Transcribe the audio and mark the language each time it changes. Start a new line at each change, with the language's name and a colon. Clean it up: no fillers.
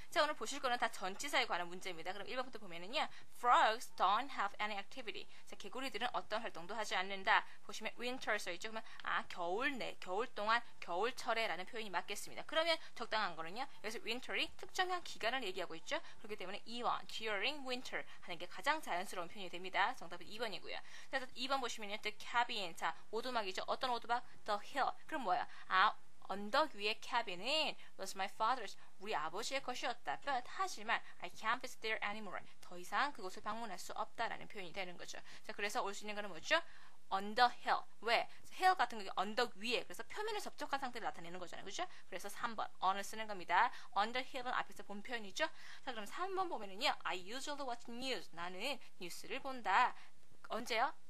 Korean: 자, 오늘 보실 거는 다 전치사에 관한 문제입니다. 그럼 1번부터 보면은요.
English: Frogs don't have any activity.
Korean: 자, 개구리들은 어떤 활동도 하지 않는다. 보시면 winter 써있죠. 그러면 겨울 동안 겨울철에 라는 표현이 맞겠습니다. 그러면 적당한 거는요. 여기서 winter이 특정한 기간을 얘기하고 있죠. 그렇기 때문에 2번 during winter 하는 게 가장 자연스러운 표현이 됩니다. 정답은 2번이고요. 그래서 2번 보시면요.
English: The cabin.
Korean: 자, 오두막이죠. 어떤 오두막?
English: The hill.
Korean: 그럼 뭐야? 언덕 위의
English: cabin은 was my father's.
Korean: 우리 아버지의 것이었다.
English: But
Korean: 하지만
English: I can't visit there anymore.
Korean: 더 이상 그곳을 방문할 수 없다라는 표현이 되는 거죠. 자, 그래서 올 수 있는 거는 뭐죠?
English: On the hill.
Korean: 왜? hill 같은 게 언덕 위에. 그래서 표면에 접촉한 상태를 나타내는 거잖아요. 그죠? 그래서 3번 on을 쓰는 겁니다.
English: On the hill
Korean: 은 앞에서 본 표현이죠. 자, 그럼 3번 보면은요.
English: I usually watch news.
Korean: 나는 뉴스를 본다. 언제요?